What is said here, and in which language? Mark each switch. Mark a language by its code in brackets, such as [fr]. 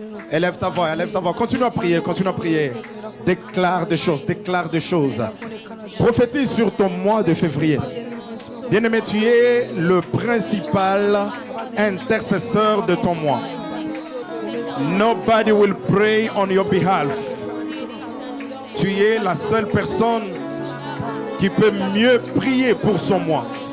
[fr] Élève ta voix, élève ta voix. Continue à prier, continue à prier. Déclare des choses, déclare des choses. Prophétise sur ton mois de février. Bien-aimé, tu es le principal intercesseur de ton mois. [en] Nobody will pray on your behalf. [fr] Tu es la seule personne qui peut mieux prier pour son mois.